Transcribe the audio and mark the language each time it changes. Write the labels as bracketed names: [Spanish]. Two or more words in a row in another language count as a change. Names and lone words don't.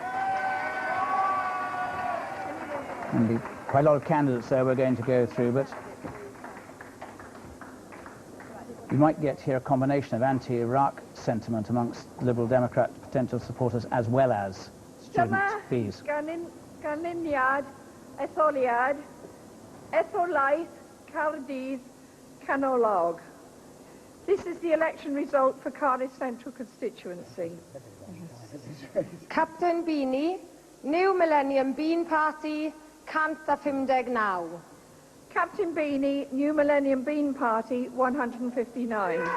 [English] And quite a lot of candidates there we're going to go through, but you might get here a combination of anti-Iraq sentiment amongst Liberal Democrat potential supporters as well as student fees. [Welsh] Ganlyniad, etholiad, etholaeth, Cardydd, canolog. [English] This is the election result for Cardiff Central constituency. Captain Beanie, New Millennium Bean Party, 159. Captain Beanie, New Millennium Bean Party, 159.